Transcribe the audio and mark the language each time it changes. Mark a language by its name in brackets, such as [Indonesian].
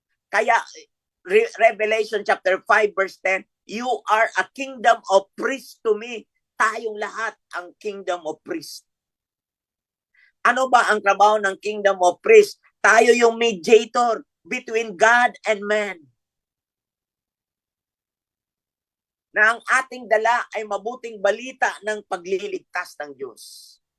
[English] Kaya Revelation chapter 5 verse 10, you are a kingdom of priests to me. [Filipino] Tayong lahat ang [English] kingdom of priests. [Filipino] Ano ba ang trabaho ng kingdom of priest? Tayo yung [English] mediator between God and man. [Filipino] Na ang ating dala ay mabuting balita ng pagliligtas ng Diyos.